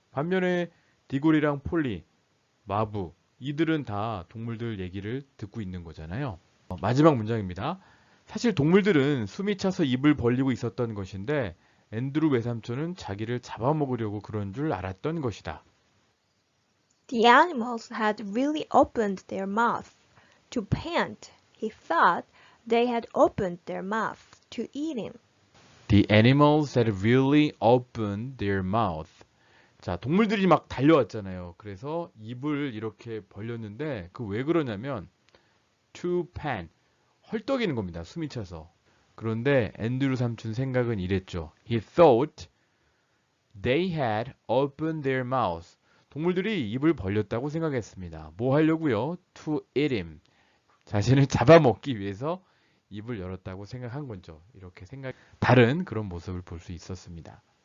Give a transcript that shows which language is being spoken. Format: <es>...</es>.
<ko>반면에 디골이랑 폴리, 마부, 이들은 다 동물들 얘기를 듣고 있는 거잖아요. 마지막 문장입니다. 사실 동물들은 숨이 차서 입을 벌리고 있었던 것인데 앤드루 외삼촌은 자기를 잡아먹으려고 그런 줄 알았던 것이다.</ko> <en>The animals had really opened their mouths to pant. He thought they had opened their mouths to eat him. The animals had really opened their mouth.</en> <ko>자, 동물들이 막 달려왔잖아요. 그래서 입을 이렇게 벌렸는데 그 왜 그러냐면</ko> <en>to pant,</en> <ko>헐떡이는 겁니다. 숨이 차서. 그런데 앤드루 삼촌 생각은 이랬죠.</ko> <en>He thought they had opened their mouths.</en> <ko>동물들이 입을 벌렸다고 생각했습니다. 뭐 하려고요?</ko> <en>To eat him.</en> <ko>자신을 잡아먹기 위해서 입을 열었다고 생각한 거죠. 이렇게 다른 그런 모습을 볼 수 있었습니다.</ko>